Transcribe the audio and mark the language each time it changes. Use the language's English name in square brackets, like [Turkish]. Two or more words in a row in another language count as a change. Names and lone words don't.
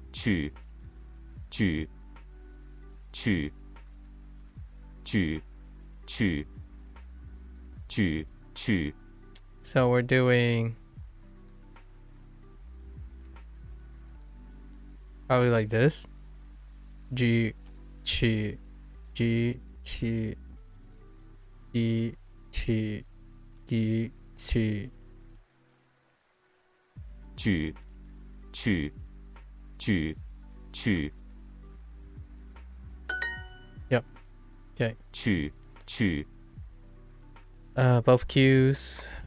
[English] So we're doing probably like this. G Chi. Ji. Chi. Gi. Chi. Gi. Chi. [Chinese] 举，去，举，去， [English] Yep. Okay. [Chinese] 去，去， [English] Both Q's.